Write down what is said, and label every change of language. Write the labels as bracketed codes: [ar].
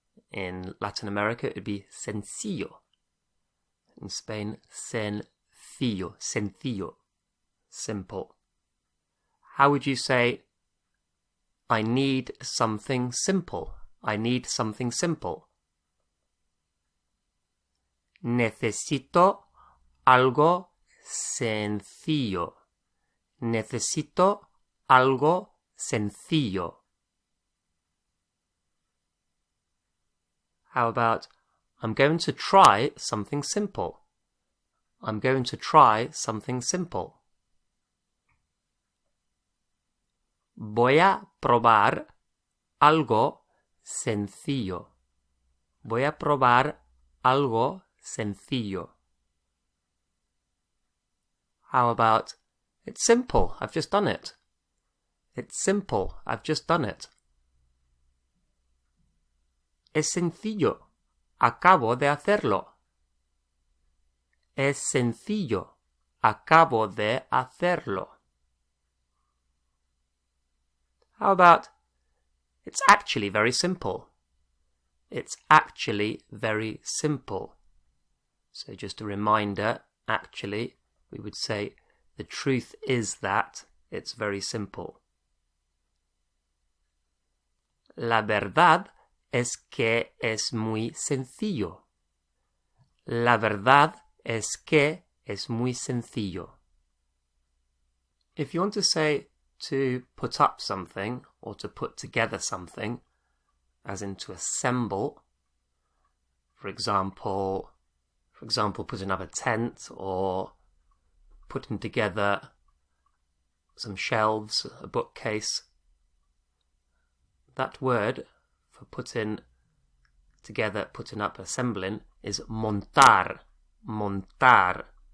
[en] In Latin America, it would be sencillo. In Spain, sencillo. Sencillo. Simple. How would you say, I need something simple? I need something simple. [es] Necesito algo sencillo. Necesito algo sencillo. [en] How about, I'm going to try something simple. I'm going to try something simple. [es] Voy a probar algo sencillo. Voy a probar algo sencillo. [en] How about, it's simple, I've just done it. It's simple, I've just done it. [es] Es sencillo, acabo de hacerlo. Es sencillo, acabo de hacerlo. [en] How about, it's actually very simple. It's actually very simple. So just a reminder, actually, we would say, the truth is that it's very simple. [es] La verdad es que es muy sencillo. La verdad es que es muy sencillo. [en] If you want to say to put up something or to put together something, as in to assemble, for example, putting up a tent or putting together some shelves, a bookcase, that word for putting together, putting up, assembling is montar. Montar.